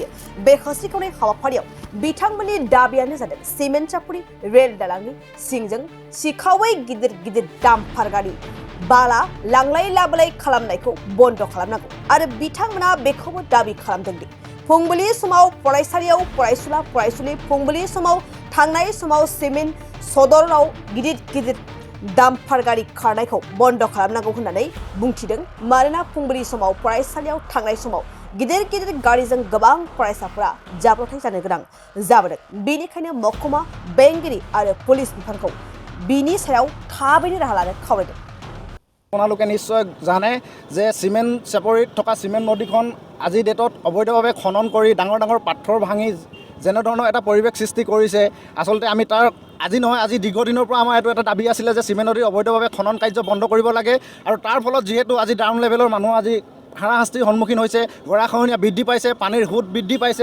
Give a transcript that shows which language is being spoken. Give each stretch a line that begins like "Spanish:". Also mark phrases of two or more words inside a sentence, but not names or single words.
Bodo: बे होस्रिखावनाय हाबाफारियाव बिथांमोननि दाबियानो जादों सिमेन्ट सापुरी रेल दालांनि सिंजों सिखावै गिदिर गिदिर डाम्पार गारि बाला लांलाय लाबोलाय खालामनायखौ बन्द खालामनांगौ आरो बिथांमोना बेखौबो दाबि खालामदों दि फुंबिलि समाव फरायसालियाव फरायसुला फरायसुलि फुंबिलि समाव थांनाय समाव सिमेन्ट सदराव गिदिर गिदिर डाम्पार गारि खारनायखौ बन्द खालामनांगौ होननानै बुंथिदों। मानोना फुंबिलि समाव फरायसालियाव थांनाय समाव गिदिर गिदिर गारिजों गोबां फरायसाफोरा जाब्रबथाय जानो गोनां जाबोदों। बेनिखायनो महकुमा बेंगिरि आरो पुलिस बिफानखौ बिनि सायाव थाबैनो राहा लानो खावलायदों।
Assamese: আপোনালোকে নিশ্চয় জানে যে সিমেন্ট চাপৰিত থকা সিমেন্ট নদীখন আজি ডেটত অবৈধভাৱে খনন কৰি ডাঙৰ ডাঙৰ পাথৰ ভাঙি যেনে ধৰণৰ এটা পৰিৱেশ সৃষ্টি কৰিছে। আচলতে আমি তাৰ আজি নহয় আজি দীৰ্ঘদিনৰ পৰা আমাৰ এইটো এটা দাবী আছিলে যে সিমেন্ট নদীৰ অবৈধভাৱে খনন কাৰ্য বন্ধ কৰিব লাগে আৰু তাৰ ফলত যিহেতু আজি
English: down level
Assamese: মানুহ আজি হাৰাশাস্তিৰ সন্মুখীন হৈছে, গৰাখহনীয়া বৃদ্ধি পাইছে, পানীৰ সোঁত বৃদ্ধি পাইছে।